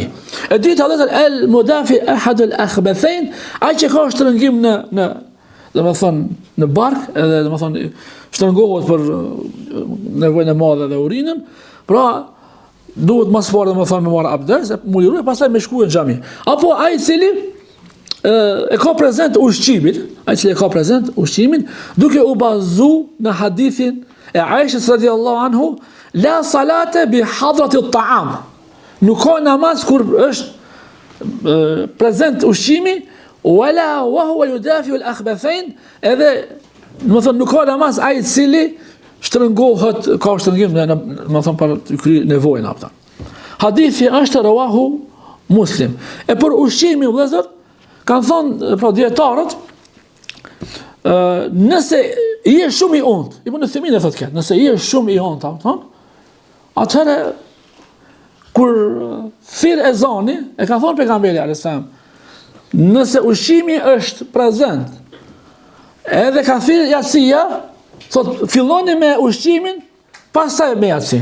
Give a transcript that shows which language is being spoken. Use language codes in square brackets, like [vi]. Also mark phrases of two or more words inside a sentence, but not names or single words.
[sq] E dyta është [ar] المدافع أحد الأخبثين, [sq] ai që ka shtrëngim në domethënë në bark, edhe domethënë shtrëngohet për nevojën e madhe dhe urinën, pra duhet më së domethënë me marr abdes, mu liroj pastaj me shkuën në xhami. Apo ai i cili e ka prezent ushqimin, duke u bazu në hadithin e Aishës [ar] رضي الله عنه, لا صلاة بحضرة الطعام. [sq] Nuk ka namaz kur është prezent ushqimi, [ar] ولا وهو يدافع الأخبثين, [sq] edhe do të thonë nuk ka namaz ai i cili shtrëngohet, ka shtrëngim do të thonë për të kryer nevojën ata. Hadithi është [ar] رواه مسلم. [sq] E për ushqimin vëllezër kanë thonë pra dietarët, nëse i je shumë i ont, i punë themin e thotë këtë, nëse i je shumë i ont, atëherë kur thirr ezani, e ka thonë pejgamberi [ar] عليه السلام, [sq] nëse ushqimi është prezent, edhe ka thirr yatsia, thotë filloni me ushqimin, pastaj me yatsin.